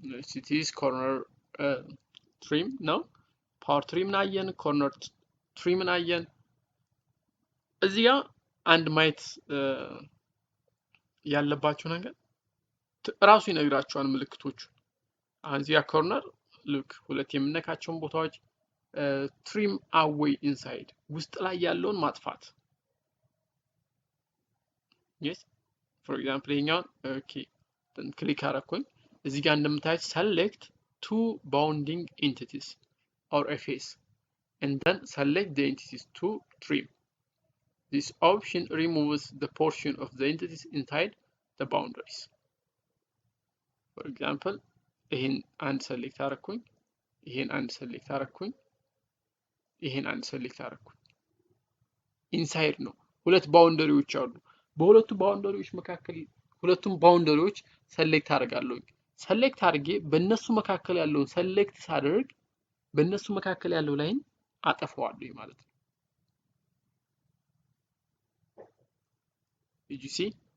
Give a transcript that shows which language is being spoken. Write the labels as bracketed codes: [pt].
[am] ሲቲስ ኮርነር ትሪም ነው። ፓወር ትሪም አየን፣ ኮርነር ትሪም አየን። እዚህ ጋር አንድ ማየት ያለባችሁ ነገር ራሱ ይነግራችኋል ምልክቶቹ። አሁን እዚህ ጋር ኮርነር ሉክ ሁለት የምነካቸውን ቦታዎች ትሪም አዌይ ኢንሳይድ ውስጥ ላይ ያለውን ማጥፋት። [en] yes for example [am] ይሄኛውን ኦኬ ክሊክ አደረኩኝ። እዚህ ጋር እንደምታዩት [en] select two bounding entities or a face and then select the entities to trim. This option removes the portion of the entities inside the boundaries. For example [am] ይሄን አንድ ሰሌክት አደረኩኝ፣ ይሄን አንድ ሰሌክት አደረኩኝ፣ ይሄን አንድ ሰሌክት አደረኩኝ። ኢንሳይድ ነው። ሁለት ባውንደሪዎች አሉ። በሁለቱ ባውንደሪዎች መካከል ሁለቱም ባውንደሪዎች ሰሌክት አደርጋለሁ። ሰሌክት አድርጌ በእነሱ መካከል ያለውን ሰሌክት ሳደርግ በእነሱ መካከል ያለው ላይን አጠፋዋለሁ ማለት ነው። [en] Did you see?